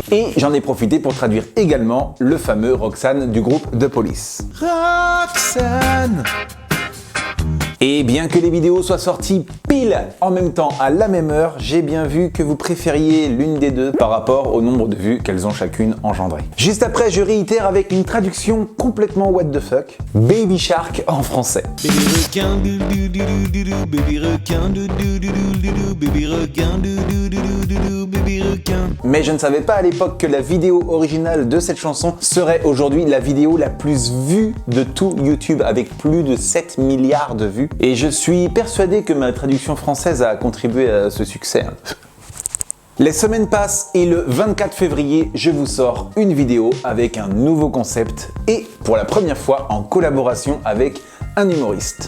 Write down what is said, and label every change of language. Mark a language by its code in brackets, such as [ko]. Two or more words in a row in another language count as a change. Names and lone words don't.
[fr] Et j'en ai profité pour traduire également le fameux Roxane du groupe The Police. Roxane. Et bien que les vidéos soient sorties pile en même temps à la même heure, j'ai bien vu que vous préfériez l'une des deux par rapport au nombre de vues qu'elles ont chacune engendré. Juste après, je réitère avec une traduction complètement [en] what the fuck, [fr] Baby Shark en français. Baby requin, dou dou dou dou dou, baby requin, dou dou dou dou dou, baby requin, dou dou dou dou dou, baby requin. Mais je ne savais pas à l'époque que la vidéo originale de cette chanson serait aujourd'hui la vidéo la plus vue de tout YouTube avec plus de 7 milliards de vues. Et je suis persuadé que ma traduction française a contribué à ce succès. Les semaines passent et le 24 février, je vous sors une vidéo avec un nouveau concept et pour la première fois en collaboration avec un humoriste.